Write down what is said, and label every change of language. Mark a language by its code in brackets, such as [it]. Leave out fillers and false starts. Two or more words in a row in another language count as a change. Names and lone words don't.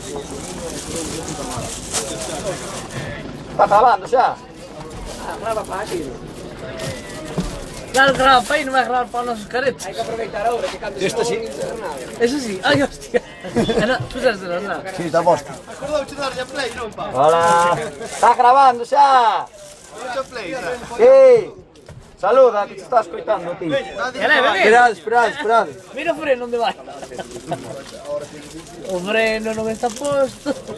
[es] Está grabando ya. Graba para aquí. Claro, graba para ahí, no me va a grabar para los caretos. Hay que aprovechar ahora que cando Esto sí. Eso sí, ay hostia. No, tú sabes de los lados. [gl] Sí, está posto. Acordou-te de dar-lhe play, non, pá? [es] Hola. Está grabando ya. [gl] Dá play, xa. [es] Sí. [gl] Saluda, que te está escoitando, tío. [es] Esperad. [gl] Mira o freno onde vai. O freno non está posto.